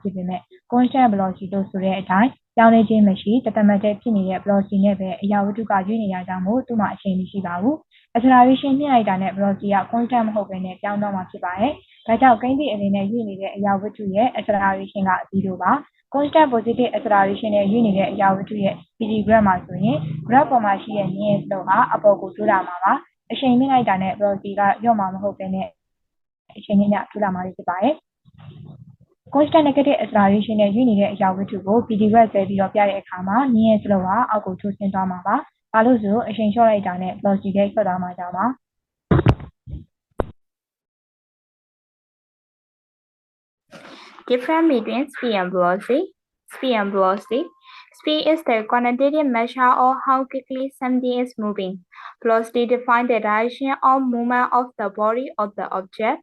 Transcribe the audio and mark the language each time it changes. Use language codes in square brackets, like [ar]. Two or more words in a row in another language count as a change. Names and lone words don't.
[my] ဖြစ်ပေမဲ့ [en] constant velocity [my] လို့ဆိုတဲ့အတိုင်းပြောင်းလဲခြင်းမရှိတသမတ်တည်းဖြစ်နေတဲ့ velocity နဲ့ပဲအရာဝတ္ထုကရွေ့နေရကြောင်းမို့သူ့မှာအချိန်မရှိပါဘူး။ acceleration မြင့်လိုက်တာနဲ့ velocity က constant မဟုတ်ဘဲနဲ့ပြောင်းသွားမှာဖြစ်ပါတယ်။ဒါကြောင့်ကိန်းသည့်အလင်းနဲ့ရွေ့နေတဲ့အရာဝတ္ထုရဲ့ acceleration က0ပါ။ [en] constant positive acceleration [my] နဲ့ရွေ့နေတဲ့အရာဝတ္ထုရဲ့ [en] pt graph [my] မှာဆိုရင် graph ပေါ်မှာရှိတဲ့မြင်းရဲ့ slope ဟာအပေါ်ကိုတိုးလာမှာပါ။အချိန်မြင့်လိုက်တာနဲ့ velocity ကလျော့မှာမဟုတ်ဘဲနဲ့အချိန်နဲ့မျှတိုးလာမှာဖြစ်ပါတယ်။ [en] constant negative acceleration [my] နဲ့ရွေ့နေတဲ့အရာဝတ္ထုကို [en] pt graph [my] ဆွဲပြီးတော့ပြတဲ့အခါမှာမြင်းရဲ့ slope ဟာအောက်ကိုထိုးဆင်းသွားမှာပါ။ဘာလို့ဆိုအချိန်လျှော့လိုက်တာနဲ့ velocity လည်းလျော့သွားမှာကြောင့်ပါ။ [en] Difference between speed and velocity. Speed and velocity. Speed is the quantitative measure of how quickly something is moving. Velocity defines the direction of movement of the body of the object.